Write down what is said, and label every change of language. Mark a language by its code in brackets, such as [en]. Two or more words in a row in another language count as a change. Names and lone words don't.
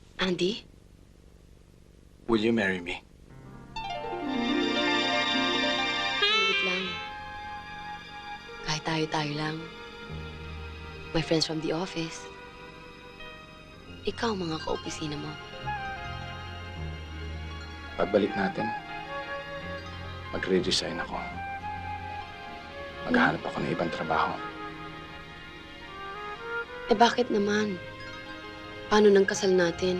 [en] Andy? Will you marry me? [tl] Wait lang. Kahit tayo-tayo lang. [en] My friends from the office. [tl] Ikaw, mga kaopisina mo. Pagbalik natin, magre-resign ako. Maghahanap ako ng ibang trabaho. Eh bakit naman? Paano nang kasal natin?